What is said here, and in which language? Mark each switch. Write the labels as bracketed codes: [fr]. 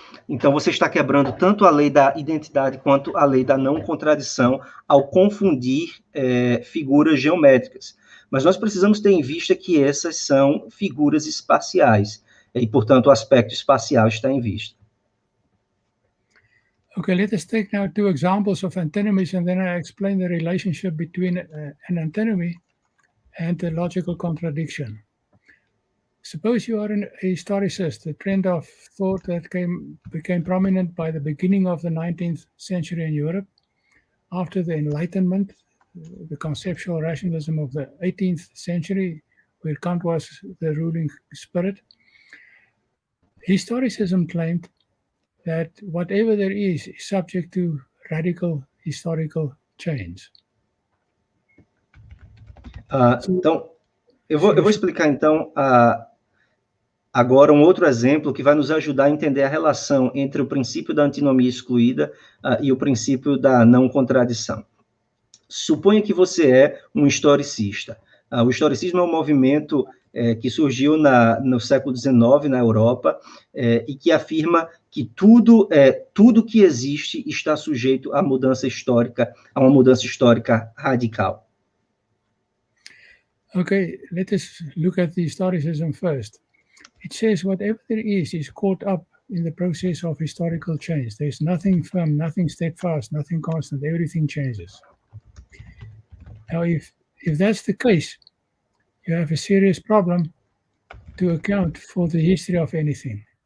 [pt] Então, você está quebrando tanto a lei da identidade quanto a lei da não contradição ao confundir figuras geométricas. Mas nós precisamos ter em vista que essas são figuras espaciais, e, portanto, o aspecto espacial está em vista. [en] Okay, let us take now two examples of antinomies, and then I explain the relationship between an antinomy and a logical contradiction. Suppose you are a historicist, a trend of thought that became prominent by the beginning of the 19th century in Europe, after the Enlightenment, the conceptual rationalism of the 18th century, where Kant was the ruling spirit. Historicism claimed that whatever there is subject to radical historical change. [pt] Então, eu vou explicar, então, agora um outro exemplo que vai nos ajudar a entender a relação entre o princípio da antinomia excluída e o princípio da não contradição. Suponha que você é um historicista. O historicismo é um movimento que surgiu no século XIX na Europa e que afirma que tudo que existe está sujeito a uma mudança histórica radical. [en] Okay, let us look at the historicism first. It says whatever there is caught up in the process of historical change. There's nothing firm, nothing steadfast, nothing constant. Everything changes. Now, if that's the case, you have a serious problem to account for the history of anything.